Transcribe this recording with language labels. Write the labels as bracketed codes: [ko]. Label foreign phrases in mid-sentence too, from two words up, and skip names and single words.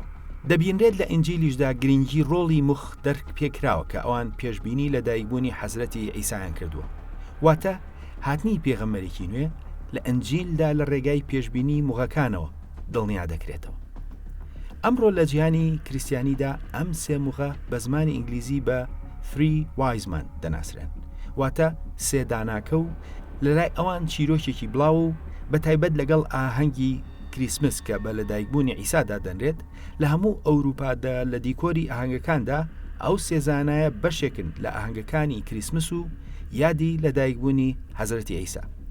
[ckb] دەبینرێت لە ئینجیلیشدا گرنگی ڕۆڵی موخ دەرک پێکراوە کە ئەوان پێشبینی لە دایکبوونی حەزرەتی عیسایان کردووە. واتە هاتنی پێغەمبەرێکی نوێ لە ئەنجیلدا لە ڕێگای پێشبینی موغەکانەوە دڵنیا دەکرێتەوە. ئەمڕۆ لە جیهانی کریسیانیدا ئەم سێ موغە بە زمانی ئینگلیزی بە [en] three wise men [ckb] دەناسرێن، واتە سێ داناکە و لەلای ئەوان چیرۆکێکی بڵاو و بە تایبەت لەگەڵ ئاهەنگی کریسمس کە بە لەدایکبوونی عیسادا دەنرێت لە هەموو ئەوروپادا لە دیکۆری ئاهەنگەکاندا ئەو سێزانایە بەشێکن لە ئاهەنگەکانی کریسمس و یادی لەدایکبوونی حەزرەتی عیسا.